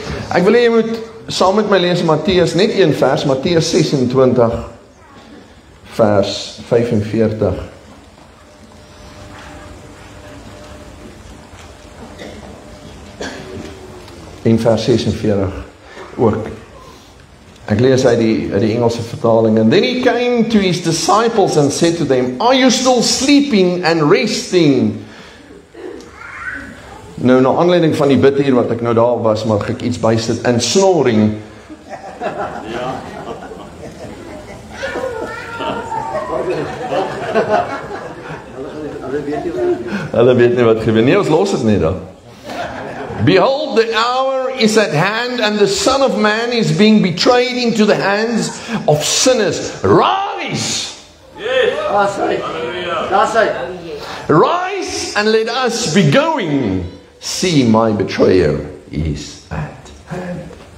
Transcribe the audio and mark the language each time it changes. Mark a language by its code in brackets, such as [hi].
[af] Ek wil hê jy moet saam met my lees Matteus, net een vers, Matteus 26 vers 45. En vers 46 ook. Ek lees uit die Engelse vertaling. [en] And then he came to his disciples and said to them, are you still sleeping and resting? [af] Nou, na aanleiding van die bid hier wat ek nou daar was, mag ek iets bysit, [en] and snoring. [af] Hulle weet nie wat gebeur nie, ons los het nie dan. [en] Behold, the hour is at hand, and the Son of Man is being betrayed into the hands of sinners. Rise! Yes. That's it. Rise and let us be going. See, my betrayer is at hand.